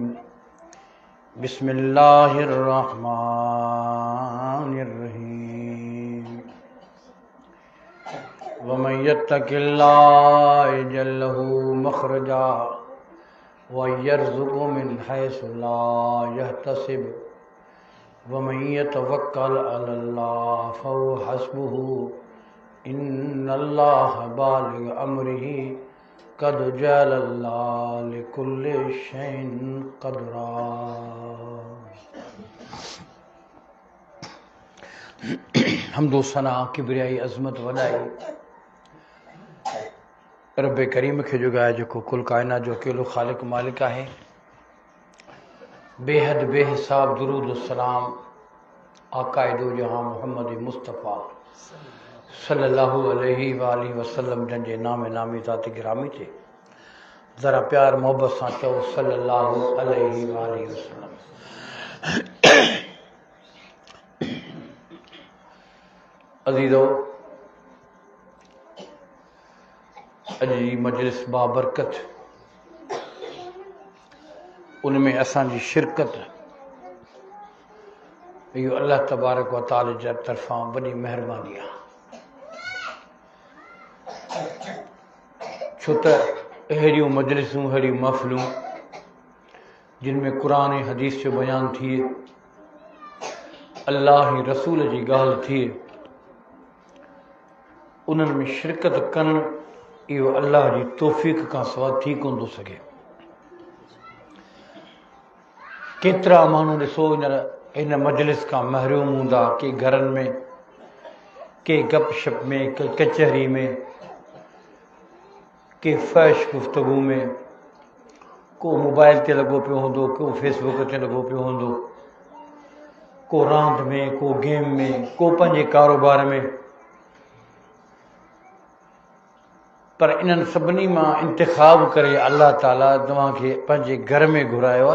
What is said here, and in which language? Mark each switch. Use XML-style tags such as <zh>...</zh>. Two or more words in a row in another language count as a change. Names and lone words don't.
<ar>بسم الله الرحمن الرحيم. ومن يتق الله يجعل له مخرجا ويرزقه من حيث لا يحتسب ومن يتوكل على الله فهو حسبه إن الله بالغ أمره قد جعل الله لكل شيء قدرا.</ar> <sd>हम्दो सना किबरियाई अज़मत वॾाई रब करीम खे जुगाए जेको कुल कायनात जो अकेलो ख़ालिक मालिक आहे। बेहद बेहिसाब दुरूद सलाम आकाइदो जहां मोहम्मद मुस्तफ़ा</sd> <ar>صلى الله عليه وآله وسلم</ar> <sd>जंहिंजे नामे नामी ज़ात गिरामी थे ज़रा प्यार मोहब्बत सां चओ</sd> <ar>صلى الله عليه وآله وسلم.</ar> <sd>अज़ीज़ो, अॼु जी मजलिस बाबरकत, उनमें असांजी शिरकत इहो</sd> <ar>الله تبارك وتعالى</ar> <sd>जी तरफ़ां वॾी महिरबानी आहे। छो त अहिड़ियूं मजलिसूं, अहिड़ियूं महफ़िलूं जिन में क़ुरान ऐं हदीस जो बयान थिए, अल्लाह ऐं रसूल जी ॻाल्हि थिए, उन्हनि में शिरकत करणु इहो अल्लाह जी तौफ़ीक़ खां सवाइ थी कोन थो सघे। केतिरा माण्हू ॾिसो हिन मजलिस खां महरूम हूंदा, के घरनि में, के गपशप में, के कचहरी में, के फ़हश गुफ़्तगू में, को मोबाइल ते लॻो पियो हूंदो, को फेसबुक ते लॻो पियो हूंदो, को रांदि में, को गेम में, को पंहिंजे कारोबार में। पर इन्हनि सभिनी मां इंतिखाब करे अल्लाह ताला तव्हांखे पंहिंजे घर में घुरायो आहे।</sd>